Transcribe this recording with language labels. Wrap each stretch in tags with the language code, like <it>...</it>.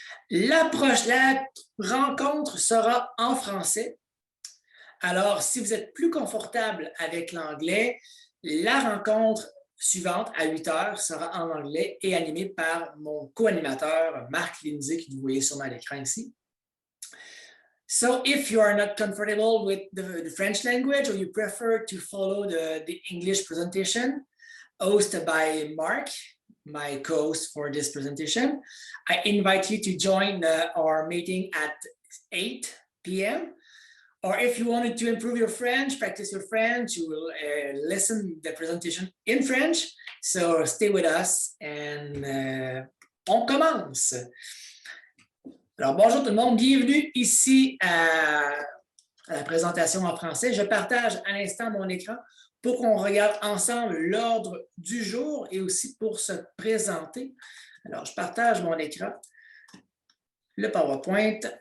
<fr>La rencontre sera en français. Alors, si vous êtes plus confortable avec l'anglais, la rencontre suivante à 8 heures sera en anglais et animée par mon co-animateur Marc Lindsay, que vous voyez sûrement à l'écran ici.</fr> <en>So if you are not comfortable with the French language or you prefer to follow the English presentation hosted by Mark, my co-host for this presentation, I invite you to join our meeting at 8 p.m. Or if you wanted to improve your French, practice your French, you will listen to the presentation in French. So stay with us and</en> <fr>on commence. Alors, bonjour tout le monde, bienvenue ici à la présentation en français. Je partage à l'instant mon écran pour qu'on regarde ensemble l'ordre du jour et aussi pour se présenter. Alors, je partage mon écran, le PowerPoint.</fr>